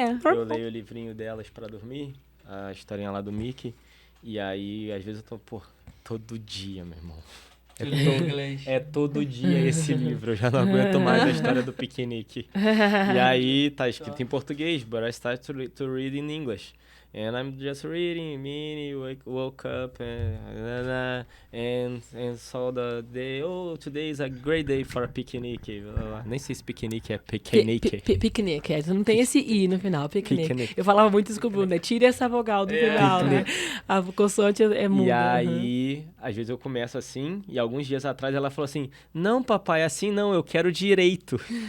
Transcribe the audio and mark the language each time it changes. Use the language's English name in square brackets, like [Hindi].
[Portuguese] Eu leio o livrinho delas pra dormir, a historinha lá do Mickey, e aí, às vezes eu tô, todo dia, meu irmão. É todo dia esse livro, eu já não aguento mais a história do piquenique. E aí, tá escrito em português, [English] but I start to read in English. And I'm just reading, Minnie woke up and saw the day, today is a great day for a picnic. [Portuguese] Nem sei se piquenique é piquenique. Piquenique, não tem esse I no final, piquenique. Eu falava muito isso com o Bruno, né? Tira essa vogal do final, né? A consoante é muda. E aí, às vezes eu começo assim, e alguns dias atrás ela falou assim, não, papai, assim não, eu quero direito.